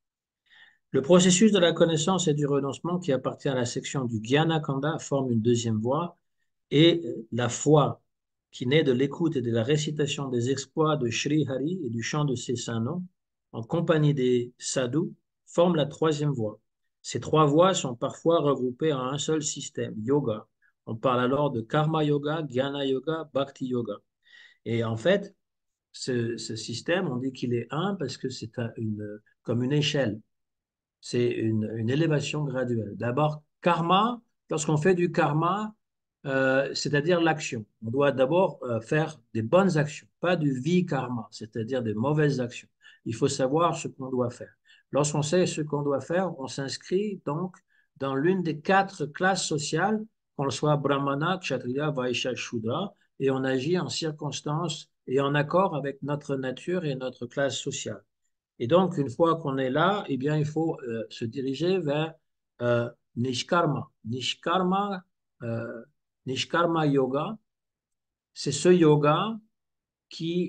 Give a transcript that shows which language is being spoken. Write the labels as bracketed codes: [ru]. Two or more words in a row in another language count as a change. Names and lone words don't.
[fr] Le processus de la connaissance et du renoncement, qui appartient à la section du Jnana Kanda, forme une deuxième voie, et la foi, qui naît de l'écoute et de la récitation des exploits de Sri Hari et du chant de ses saints noms, en compagnie des sadhus, forme la troisième voie. Ces trois voies sont parfois regroupées en un seul système, yoga. On parle alors de karma yoga, jnana yoga, bhakti yoga. Et en fait, ce système, on dit qu'il est un parce que c'est comme une échelle. C'est une élévation graduelle. D'abord, karma, lorsqu'on fait du karma, c'est-à-dire l'action. On doit d'abord faire des bonnes actions, pas du vi-karma, c'est-à-dire des mauvaises actions. Il faut savoir ce qu'on doit faire. Lorsqu'on sait ce qu'on doit faire, on s'inscrit donc dans l'une des quatre classes sociales, qu'on soit brahmana, kshatriya, vaishya, shudra, et on agit en circonstance et en accord avec notre nature et notre classe sociale. Et donc, une fois qu'on est là, eh bien, il faut se diriger vers euh, Nishkarma. Euh, Nishkarma Yoga, c'est ce yoga qui...